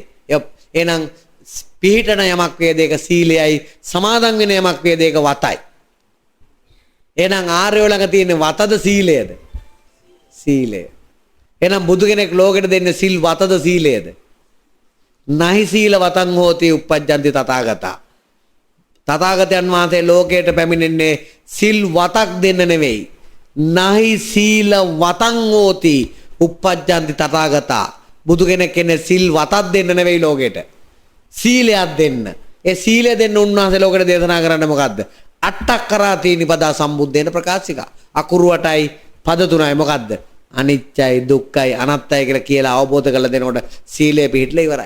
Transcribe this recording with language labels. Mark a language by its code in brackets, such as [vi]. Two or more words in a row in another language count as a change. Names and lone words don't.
[si] එහෙනම් පිහිටන යමක් වේදේක සීලයයි, සමාදන් වෙන යමක් වේදේක වතයි. එහෙනම් ආර්යෝ ළඟ තියෙන වතද සීලයද? සීලය. එහෙනම් බුදු කෙනෙක් ලෝකෙට දෙන්නේ සිල් වතද සීලයද? [pi] නහි සීල වතං හෝති uppajjanti තථාගතා. [si] තථාගතයන් වහන්සේ ලෝකයට පැමිණෙන්නේ සිල් වතක් දෙන්න නෙවෙයි. [pi] නහි සීල වතං හෝති uppajjanti තථාගතා. [si] බුදු කෙනෙක් කියන්නේ සිල් වතක් දෙන්න නෙවෙයි ලෝකෙට. සීලයක් දෙන්න. ඒ සීලය දෙන්න උන්වහන්සේ ලෝකෙට දේශනා කරන්නේ මොකද්ද? [pi] අට්ඨක්කරාති නිපදා සම්බුද්දේන ප්‍රකාශිකා. [si] අකුරු 8යි පද 3යි මොකද්ද? අනිත්‍යයි දුක්ඛයි අනාත්තයි කියලා අවබෝධ කරලා දෙනකොට සීලය පිළිట్లా ඉවරයි.